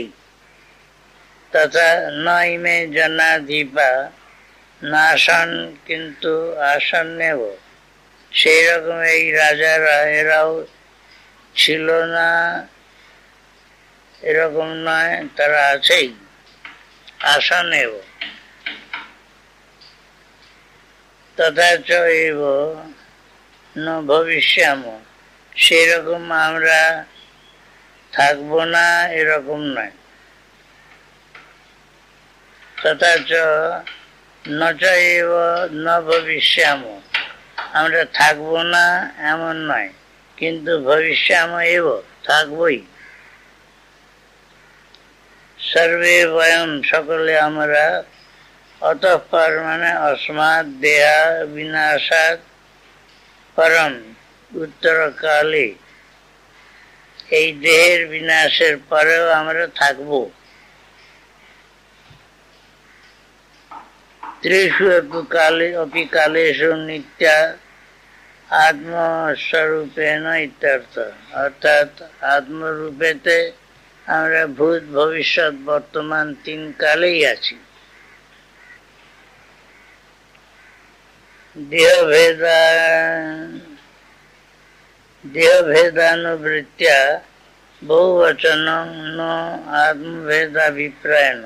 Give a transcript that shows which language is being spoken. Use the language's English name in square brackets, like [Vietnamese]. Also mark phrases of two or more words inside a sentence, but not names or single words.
[Sanskrit] তথা নইমে জনাধিপা [Bangla] নাশন কিন্তু আসন নেব, সেই রকম এই রাজারা এরাও ছিল না এরকম নয়, তারা আছেই, আসন নেব। [Sanskrit] তথা চৈব ন ভবিষ্যাম, [Bangla] সেরকম আমরা থাকবো না এরকম নয়। [Sanskrit] তথা চ ন চৈব ন ভবিষ্যাম, [Bangla] আমরা থাকবো না এমন নয়, কিন্তু [Sanskrit] ভবিষ্যাম এব, [Bangla] থাকবই। [Sanskrit] সর্বে বয়ম, [Bangla] সকলে আমরা, অতঃপর মানে [Sanskrit] অস্মাৎ দেহা বিনাশাৎ পরম, [Bangla] উত্তরকালে, এই দেহের বিনাশের পরেও আমরা থাকব। [Sanskrit] त्रिषु अपि कालेषु नित्या आत्मस्वरूपेण इत्यर्थ। अर्थात आत्मरूपेते [Bangla] আমরা ভূত ভবিষ্যৎ বর্তমান তিন কালেই আছি। [Sanskrit] দেহভেদানুবৃত্ত্যা বহুবচনং ন আত্মভেদাভিপ্রায়ণ।